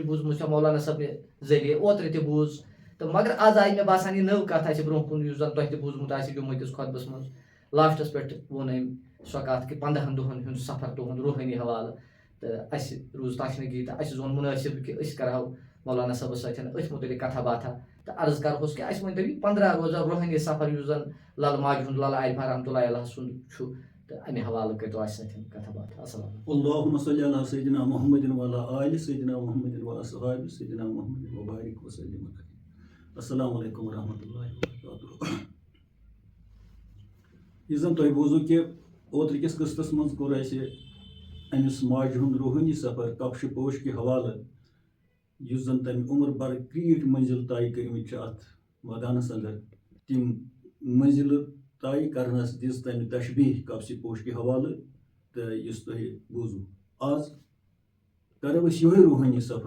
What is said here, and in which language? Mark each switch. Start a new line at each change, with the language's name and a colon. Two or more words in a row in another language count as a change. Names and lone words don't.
Kashmiri: بوٗزمٕژ چھےٚ مولانا صٲبنہِ ذٔریعہٕ اوترٕ تہِ بوٗز تہٕ مگر آز آیہِ مےٚ باسان یہِ نٔو کتھ آسہِ برونٛہہ کُن یُس زن تۄہہِ تہِ بوٗزمُت آسہِ جموں کِس خۄطبس منٛز لاسٹس پٮ۪ٹھ ووٚن أمۍ سۄ کتھ کہِ 15 دۄہن ہُنٛد سفر تُہُنٛد روحٲنی حوالہٕ تہٕ اَسہِ روٗز تشنگی تہٕ اَسہِ زون مُنٲسِب کہِ أسۍ کرہو مولانا صٲبس سۭتۍ أتھۍ مُتعلق کتھا باتھا تہٕ عرض کرہوس کہِ اَسہِ ؤنۍتو یہِ 15 روزہ روحٲنی سفر یُس زن لل ماجہِ ہُنٛد لل عارفہ رحمتہ اللہ علیٰ سُنٛد چھُ تہٕ اَمہِ حوالہٕ کٔرۍتو اَسہِ سۭتۍ کتھا باتھا
Arabic: السلام علیکم اللهم صل على سيدنا محمد وعلى آل سيدنا محمد وأصحاب سيدنا محمد وبارك وسلم السلام علیکم ورحمۃ اللہ وبرکاتہ
Kashmiri: یُس زن تۄہہِ بوٗزوٗ کہِ اوترٕ کِس قٕسطس منٛز کوٚر اَسہِ أمِس ماجہِ ہُنٛد روحٲنی سفر کبشہِ پوش کہِ حوالہٕ یُس زن تَمہِ عمر بر کریٖٹھ منزِل طے کٔرمٕتۍ چھِ اَتھ مٲدانس انٛدر تِم منزِلہٕ طے کرنس دِژ تَمہِ تشبیٖح کبشہِ پوش کہِ حوالہٕ تہٕ یُس تۄہہِ بوٗزوٗ آز کرو أسۍ یِہوے روحٲنی سفر